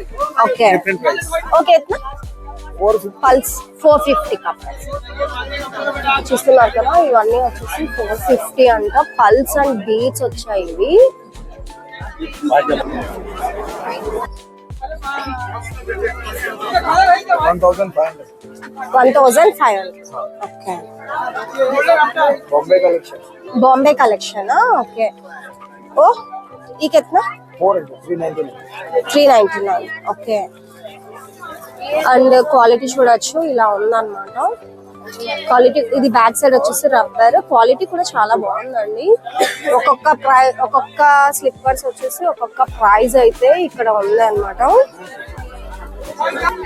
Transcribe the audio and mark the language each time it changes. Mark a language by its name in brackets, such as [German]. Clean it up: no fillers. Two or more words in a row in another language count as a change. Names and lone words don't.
[English] ओके different price. [Telugu] ఓకే ఇట్లా 450. పల్స్ 450 కప్ చూస్తున్నారు కదా. ఇవన్నీ వచ్చేసి 450 అంట. పల్స్ అండ్ బీట్స్ వచ్చాయి ఇవి. 1,500. ఓకే, [English] Bombay collection Bombay collection. [Hindi] ओके, ओ ये कितना? 399. [Telugu] ఓకే, [English] and quality [Telugu] చూడొచ్చు ఇలా ఉందన్నమాట. క్వాలిటీ ఇది [English] back side [Telugu] వచ్చేసి రబ్బర్. క్వాలిటీ కూడా చాలా బాగుందండి. ఒక్కొక్క స్లిప్పర్స్ వచ్చేసి ఒక్కొక్క ప్రైస్ అయితే ఇక్కడ ఉంది అన్నమాట.